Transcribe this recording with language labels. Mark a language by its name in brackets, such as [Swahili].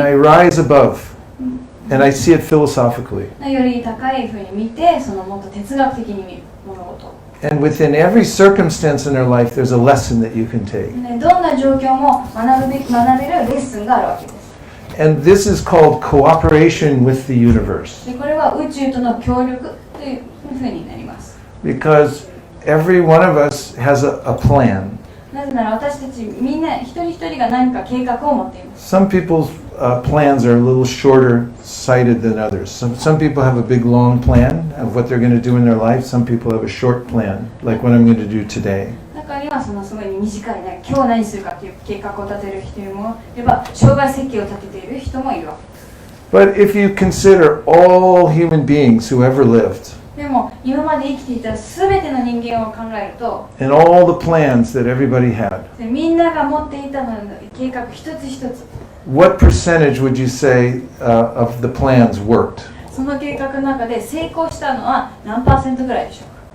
[English] I rise above, and I see it philosophically. [Japanese] より高いふうに見て、そのもっと哲学的に見る物事を。 [English] And within every circumstance in our life, there's a lesson that you can take. [Japanese] どんな状況も学べるレッスンがあるわけです。 [English] And this is called cooperation with the universe. [Japanese] でこれは宇宙との協力というふうになります。 [English] Because every one of us has a plan. [Japanese] なぜなら私たちみんな一人一人が何か計画を持っています。 [English] Some people's plans are a little shorter sighted than others. Some people have a big long plan of what they're going to do in their life. Some people have a short plan, like what I'm going to do today. [Japanese] 中にはそのすごい短いね、今日何するかという計画を立てる人もいれば、生涯設計を立てている人もいるわけです。 [English] But if you consider all human beings who ever lived, [Japanese] でも今まで生きていたすべての人間を考えると、 [English] and all the plans that everybody had, [Japanese] みんなが持っていたの計画一つ一つ、 [English] what percentage would you say of the plans worked? [Japanese] その計画の中で成功したのは何パーセントぐらいでしょうか。